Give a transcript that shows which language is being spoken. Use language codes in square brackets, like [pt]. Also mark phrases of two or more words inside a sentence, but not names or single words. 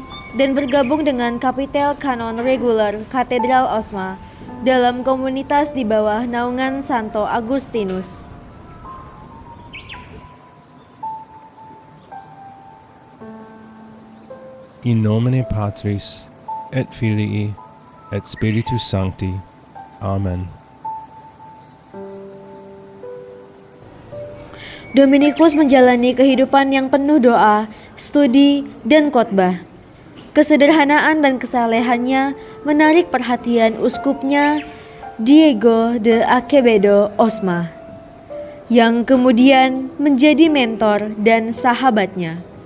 [id] dan bergabung dengan kapitel kanon reguler Katedral Osma dalam komunitas di bawah naungan Santo Agustinus. [la] In nomine Patris et Filii et Spiritus Sancti. Amen. [id] Dominikus menjalani kehidupan yang penuh doa, studi, dan khotbah. Kesederhanaan dan kesalehannya menarik perhatian uskupnya Diego de Acevedo Osma, yang kemudian menjadi mentor dan sahabatnya.